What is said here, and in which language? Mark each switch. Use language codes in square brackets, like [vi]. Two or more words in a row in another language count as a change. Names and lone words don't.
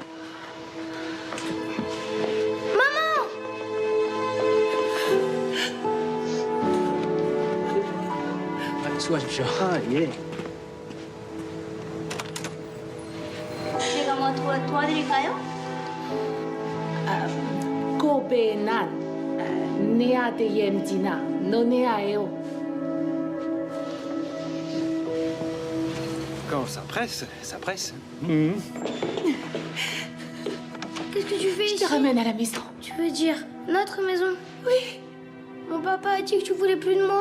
[fr] Maman! [ko] 수고하십시오. 아, 예. 제가 뭐 도와드릴까요? Kobe nan. Nea de yemdina. Nonea eo. [fr] Quand ça presse, ça presse. Qu'est-ce que tu fais ici? Je te ramène à la maison. Tu veux dire notre maison? Oui. Mon papa a dit que tu voulais plus de moi.